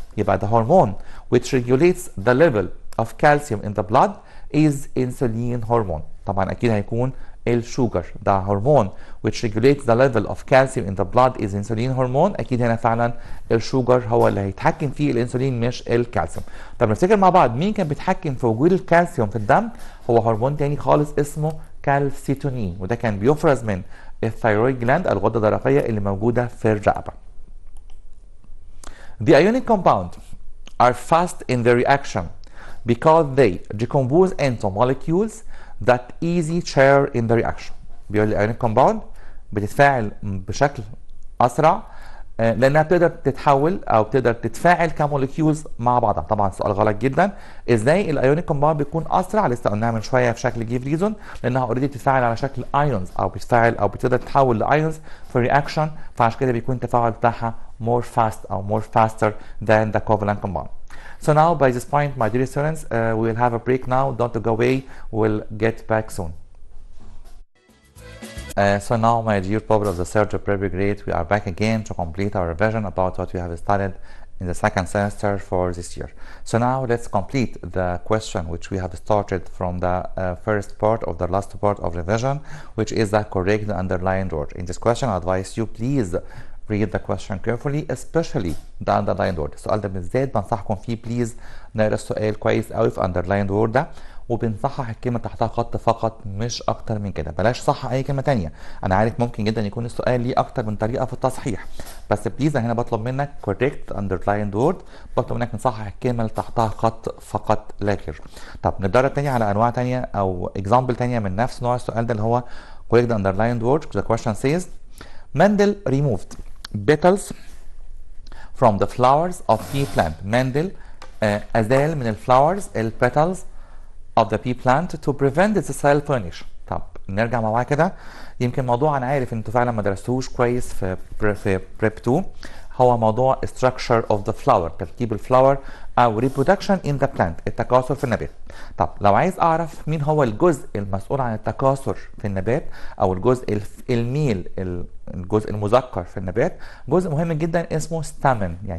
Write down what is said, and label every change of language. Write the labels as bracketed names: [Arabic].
[English] يبقى the hormone which regulates the level of calcium in the blood is insulin hormone. [Arabic] طبعا اكيد هيكون الشوجر. ده هرمون [English] which regulates the level of calcium in the blood is insulin hormone. [Arabic] اكيد هنا فعلا الشوجر هو اللي هيتحكم فيه الانسولين مش الكالسيوم. طب نفتكر مع بعض مين كان بيتحكم في وجود الكالسيوم في الدم؟ هو هرمون تاني خالص اسمه كالسيتونين، وده كان بيفرز من الثايرويد جلاند الغده الدرقيه اللي موجوده في الرقبه. [English] The ionic compound are fast in their reaction because they decompose into molecules that easy share in the reaction. [Arabic] بيقول لي [English] ionic compound [Arabic] بتتفاعل بشكل اسرع لانها بتقدر تتحول او بتقدر تتفاعل كموليكيولز مع بعضها. طبعا سؤال غلط جدا. ازاي الايونيك كومباوند بيكون اسرع؟ لسه قلناها من شويه في شكل جيف ريزون، لانها اوريدي بتتفاعل على شكل ايونز او بتتفاعل او بتقدر تتحول لايونز في رياكشن، فعشان كده بيكون التفاعل بتاعها more fast او [English] more faster than the covalent compound. So now by this point, my dear students, we'll have a break now. Don't go away. We'll get back soon. So now, my dear people of the third preparatory grade, we are back again to complete our revision about what we have studied in the second semester for this year. So now let's complete the question which we have started from the first part of the last part of revision, which is the correct underlined word. In this question, I advise you please read the question carefully, especially the underlined word. [Arabic] السؤال ده بالذات بنصحكم فيه بليز نقرا السؤال كويس قوي في [English] underlined word [Arabic] ده، وبنصحح الكلمه تحتها خط فقط مش اكتر من كده. بلاش صح اي كلمه تانية. انا عارف ممكن جدا يكون السؤال ليه اكتر من طريقه في التصحيح، بس بليز انا هنا بطلب منك [English] correct underlined word، [Arabic] بطلب منك نصحح الكلمه اللي تحتها خط فقط لا غير. طب نتدرب تاني على انواع تانية او example تانية من نفس نوع السؤال ده اللي هو [English] correct underlined word. The question says Mendel removed petals from the flowers of pea plant. [Arabic] مندل أزال من الفلاورز البيتلز [English] of the pea plant to prevent the cell pollination. [Arabic] طب نرجع مع بعض كده. يمكن موضوع انا عارف انتوا فعلا ما درستوش كويس في بريب 2، هو موضوع [English] structure of the flower، [Arabic] تركيب الفلاور او [English] reproduction in the plant، [Arabic] التكاثر في النبات. طب لو عايز اعرف مين هو الجزء المسؤول عن التكاثر في النبات او الجزء الميل، الجزء المذكر في النبات، جزء مهم جدا اسمه stamen.